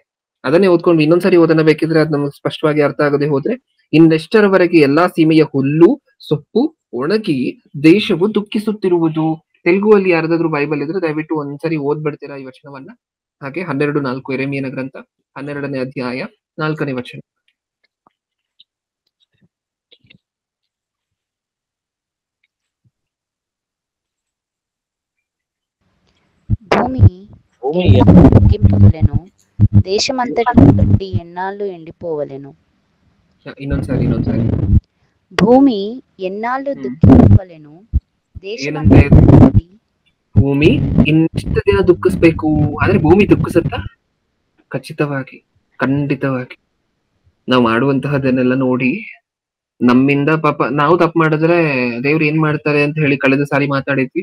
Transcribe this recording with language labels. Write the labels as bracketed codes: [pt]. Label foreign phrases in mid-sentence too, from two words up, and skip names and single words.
[kn] ಅದನ್ನೇ ಓದ್ಕೊಂಡು ಇನ್ನೊಂದ್ಸರಿ ಓದನ ಬೇಕಿದ್ರೆ ಅದ್ ನಮ್ಗೆ ಸ್ಪಷ್ಟವಾಗಿ ಅರ್ಥ ಆಗದೆ ಹೋದ್ರೆ, ಇನ್ನೆಷ್ಟರವರೆಗೆ ಎಲ್ಲಾ ಸೀಮೆಯ ಹುಲ್ಲು ಸೊಪ್ಪು ಒಣಗಿ ದೇಶವು ದುಃಖಿಸುತ್ತಿರುವುದು. ತೆಲುಗು ಅಲ್ಲಿ ಯಾರ್ದಾದ್ರೂ ಬೈಬಲ್ ಇದ್ರೆ ದಯವಿಟ್ಟು ಒಂದ್ಸರಿ ಓದ್ಬಿಡ್ತೀರಾ ಈ ವಚನವನ್ನ? ಹಾಗೆ 12:4 ಎರೆಮೀಯನ ಗ್ರಂಥ 12ನೇ ಅಧ್ಯಾಯ 4ನೇ ವಚನ. [te] భూమి దుఃఖింపవలెను, దేశమంతటి బట్టి ఎన్నాళ్ళు ఎండిపోవలెను. [kn] ಇನ್ನೊಂದ್సాರಿ [te] భూమి ఎన్నాళ్ళు దుఃఖింపవలెను, [kn] ಏನಂತೆ? ಭೂಮಿ ಇನ್ನೆಷ್ಟು ದಿನ ದುಃಖಿಸ್ಬೇಕು? ಆದ್ರೆ ಭೂಮಿ ದುಃಖಿಸುತ್ತಾ? ಖಂಡಿತವಾಗಿ ನಾವು ಮಾಡುವಂತಹದನ್ನೆಲ್ಲ ನೋಡಿ ನಮ್ಮಿಂದ ಪಾಪ ನಾವು ತಪ್ಪು ಮಾಡಿದ್ರೆ ದೇವ್ರು ಏನ್ ಮಾಡ್ತಾರೆ ಅಂತ ಹೇಳಿ ಕಳೆದ ಸಾರಿ ಮಾತಾಡಿದ್ವಿ.